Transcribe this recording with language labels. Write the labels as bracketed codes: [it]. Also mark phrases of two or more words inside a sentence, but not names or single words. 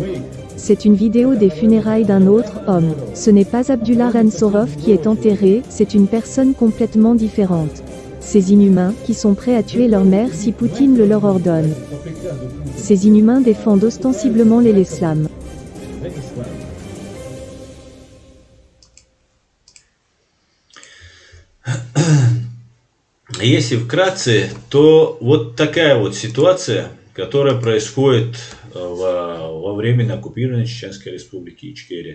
[fr] C'est une vidéo des funérailles d'un autre homme. Ce n'est pas Abdullah Ansorov qui est enterré, c'est une personne complètement différente. Ces inhumains, qui sont prêts à tuer leur mère si Poutine le leur ordonne. Ces inhumains défendent ostensiblement l'islam. [ru] Если вкратце, то вот такая вот ситуация, которая происходит во временно оккупированной Чеченской республике Ичкерия.